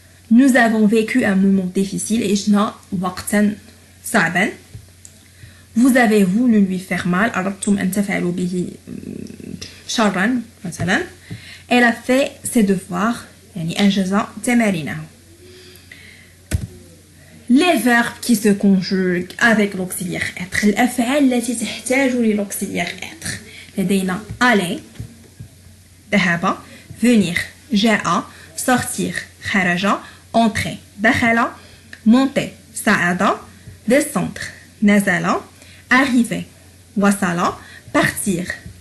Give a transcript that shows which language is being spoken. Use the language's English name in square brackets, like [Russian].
[French] Nous avons vécu un moment difficile. [Arabic] عشنا وقتا صعبا. [French] Vous avez voulu lui faire mal. [Arabic] أردتم أن تفعلوا به شرا مثلا. [French] Elle a fait ses devoirs. [Arabic] يعني أنجز تمارينه. [French] Les verbes qui se conjuguent avec l'auxiliaire être. [Arabic] الأفعال التي تحتاج [French] للauxiliaire être. [Arabic] لدينا [French] aller, ذهب, venir, جاء, sortir, خرج, entrer, دخل, monter, صعد, descendre, نزل, arriver, وصل, partir,